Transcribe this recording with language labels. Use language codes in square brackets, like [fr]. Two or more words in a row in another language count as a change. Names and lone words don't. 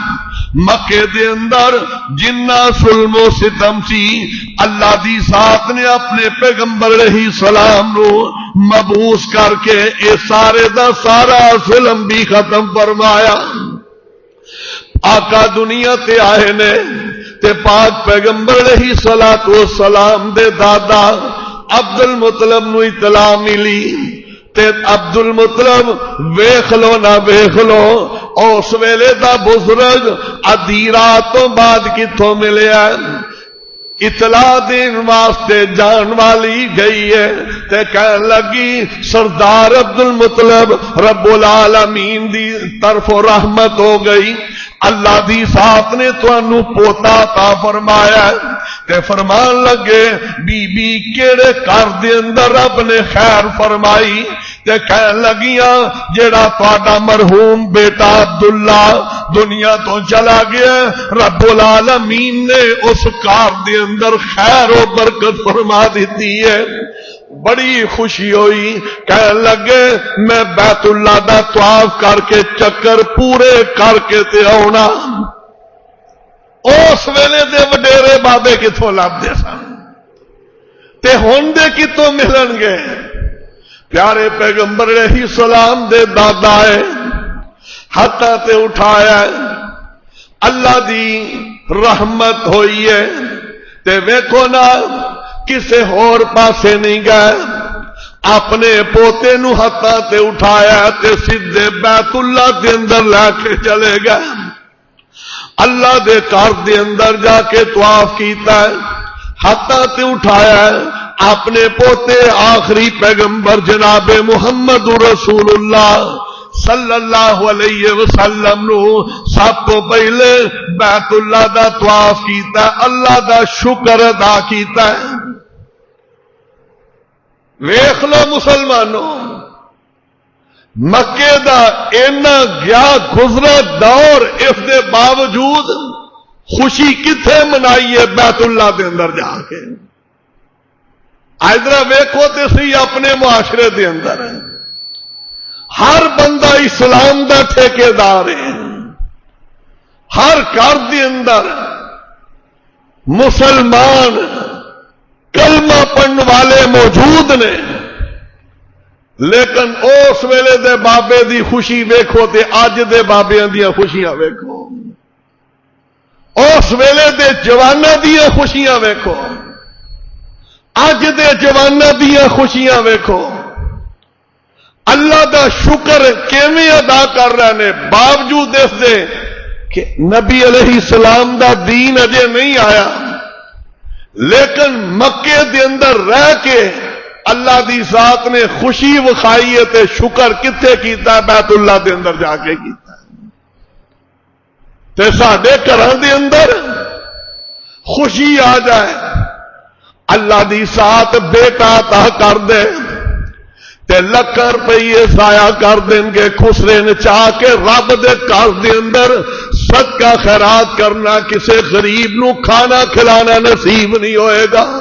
[pa] مکے دے اندر جنہ ظلم و ستم سی اللہ دی ذات نے اپنے پیغمبر علیہ السلام نو مبعوث کر کے اے سارے دا سارا ظلم بھی ختم فرمایا۔ آقا دنیا تے آئے نے تے پاک پیغمبر علیہ الصلوۃ والسلام دے دادا عبد المطلب نو اطلاع ملی تے عبد المطلب ویکھ لو نہ ویکھ لو اس ویلے دا بزرگ ادھی رات تو بعد کتھوں ملیا اطلاع دین واسطے جان والی گئی ہے تے کہن لگی سردار عبد المطلب رب العالمین دی طرف رحمت ہو گئی، اللہ دی ذات نے تانوں پوتا عطا فرمایا تے فرمان لگے بی بی کیڑے گھر دے اندر رب نے خیر فرمائی تے کہن لگیاں جیڑا تہاڈا مرحوم بیٹا عبداللہ دنیا تو چلا گیا رب العالمین نے اس گھر دے اندر خیر و برکت فرما دیتی ہے۔ بڑی خوشی ہوئی، کہنے لگے میں بیت اللہ دا طواف کر کے چکر پورے کر کے تے آنا۔ اس ویلے دے وڈیرے بابے کتوں لبدے سن تے ہن دے کتوں ملن گے؟ پیارے پیغمبر علیہ السلام دے دادا ہے ہاتھاں تے اٹھایا اللہ دی رحمت ہوئی ہے تے ویکھو نا کسے ہور پاسے نہیں گئے، اپنے پوتے نو ہاتھاں تے اٹھایا تے سیدھے بیت اللہ دے اندر لے کے چلے گئے، اللہ دے گھر دے اندر جا کے طواف کیتا ہے، ہاتھاں تے اٹھایا اپنے پوتے آخری پیغمبر جناب محمد رسول اللہ صلی اللہ علیہ وسلم نو سب تو پہلے بیت اللہ دا طواف کیتا ہے، اللہ دا شکر ادا کیتا ہے۔ ویکھ لو مسلمانوں مکے دا اینا گیا گزرا دور، اس دے باوجود خوشی کتھے منائی ہے بیت اللہ دے اندر جا کے؟ ادھر ویکھو تے سی اپنے معاشرے دے اندر ہر بندہ اسلام دا ٹھیکیدار ہے، ہر گھر دے اندر مسلمان کلمہ پڑھن والے موجود نے، لیکن اس ویلے دے بابے دی خوشی ویکھو تے اج دے بابیاں دیاں خوشیاں ویکھو، اس ویلے دے جواناں دیاں خوشیاں ویکھو، اج دے جواناں دیاں خوشیاں ویکھو، اللہ دا شکر کیویں ادا کر رہے نے باوجود اس دے کہ نبی علیہ السلام دا دین اجے نہیں آیا، لیکن مکے دے اندر رہ کے اللہ دی ذات نے خوشی وکھائی ہے تے شکر کتھے کیتا ہے؟ بیت اللہ دے اندر جا کے کیتا ہے۔ تے ساڈے گھراں دے اندر خوشی آ جائے اللہ دی ذات بیٹا عطا کر دے تے لکھ روپیے ضائع کر دیں گے، خسرے نچا کے رب دے گھر دے اندر صدقہ خیرات کرنا، کسے غریب نو کھانا کھلانا نصیب نہیں ہوئے گا،